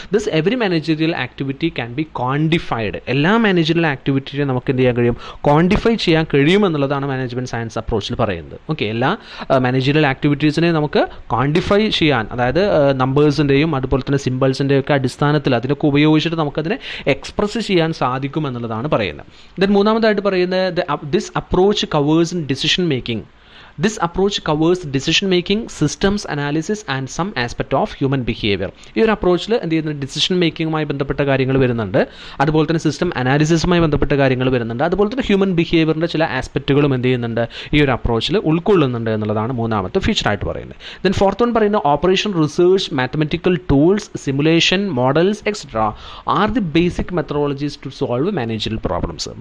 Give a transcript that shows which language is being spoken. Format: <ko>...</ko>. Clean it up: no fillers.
<en>This every managerial activity can be quantified.</en> <ml>എല്ലാ managerial ആക്ടിവിറ്റിയും നമുക്ക് എന്ത് ചെയ്യാൻ കഴിയും, ക്വാണ്ടിഫൈ ചെയ്യാൻ കഴിയും എന്നുള്ളതാണ് മാനേജ്മെൻറ്റ് സയൻസ് അപ്രോച്ചിൽ പറയുന്നത്. ഓക്കെ, എല്ലാ മാനേജറിയൽ ആക്ടിവിറ്റീസിനെ നമുക്ക് ക്വാണ്ടിഫൈ ചെയ്യാൻ, അതായത് നമ്പേഴ്സിൻ്റെയും അതുപോലെ തന്നെ സിമ്പിൾസിൻ്റെയും ഒക്കെ അടിസ്ഥാനത്തിൽ അതിനൊക്കെ ഉപയോഗിച്ചിട്ട് നമുക്കതിനെ എക്സ്പ്രസ് ചെയ്യാൻ സാധിക്കും എന്നുള്ളതാണ് പറയുന്നത്.</ml> <en>then</en> <ml>മൂന്നാമതായിട്ട് പറയുന്നത്</ml> <en>This approach covers in decision making. This approach covers decision making, systems analysis and some aspect of human behavior.</en> <ml>ഈ ഒരു അപ്രോച്ചിൽ എന്ത് ചെയ്യുന്നത്, ഡിസിഷൻ മേക്കിങ്ങുമായി ബന്ധപ്പെട്ട കാര്യങ്ങൾ വരുന്നുണ്ട്, അതുപോലെ തന്നെ സിസ്റ്റം അനാലിസിസുമായി ബന്ധപ്പെട്ട കാര്യങ്ങൾ വരുന്നുണ്ട്, അതുപോലെ തന്നെ ഹ്യൂമൻ ബിഹേവിയറിൻ്റെ ചില ആസ്പെക്റ്റുകളും എന്ത് ചെയ്യുന്നുണ്ട്, ഈ ഒരു അപ്രോച്ചിൽ ഉൾക്കൊള്ളുന്നുണ്ട് എന്നുള്ളതാണ് മൂന്നാമത്തെ ഫീച്ചറായിട്ട് പറയുന്നത്.</ml> <en>Then fourth one പറയുന്ന operation research, mathematical tools, simulation, models etcetera are the basic methodologies to solve managerial problems.</en>